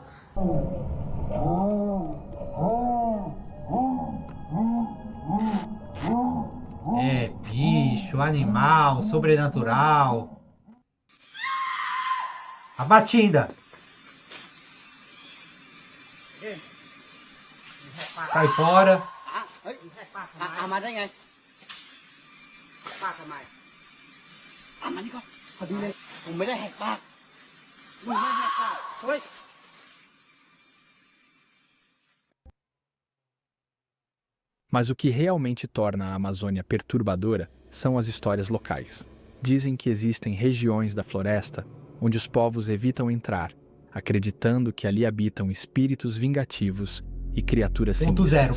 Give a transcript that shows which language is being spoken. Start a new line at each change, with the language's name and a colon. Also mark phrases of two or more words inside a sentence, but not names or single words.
Portuguese: É bicho, animal, sobrenatural. A Batinda! Cai fora.
Thai: เอามาได้ไงปากทำไมเอามานี่ก่อนพอดีเลยผมไม่ได้แหกปากมึงไม่แหกปากเฮ้ย
Portuguese: Mas o que realmente torna a Amazônia perturbadora são as histórias locais. Dizem que existem regiões da floresta onde os povos evitam entrar, acreditando que ali habitam espíritos vingativos e criaturas sinistras,